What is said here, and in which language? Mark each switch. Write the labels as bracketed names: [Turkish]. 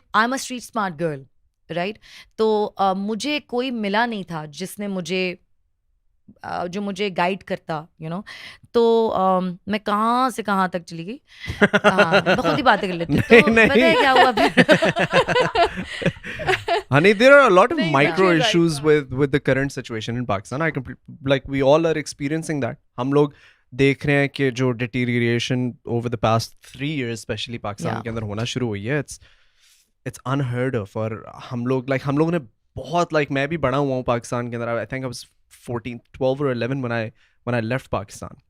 [English] I am a street smart girl, right. [Hindi] तो मुझे कोई मिला नहीं था जिसने मुझे जो मुझे गाइड करता, [English] You know. [Hindi] तो मैं कहाँ से कहाँ तक चली गई। मैं खुद ही बातें कर लेती हूँ। तो पता है क्या हुआ फिर? [English] Honey, there are a lot of [Hindi] नहीं, [English] micro you're right. issues with the current situation in Pakistan. Like we all are experiencing that. [Hindi] हम लोग देख रहे हैं कि जो [English] deterioration over the past 3 years, especially [Hindi] Pakistan [English] Yeah. [Hindi] के अंदर होना शुरू हुई है, [English] it's unheard of. [Hindi] और हम लोगों ने बहुत, like, मैं भी बड़ा हुआ हूँ पाकिस्तान के अंदर. [English] I think I was 12 or 11 when I left [Hindi] Pakistan.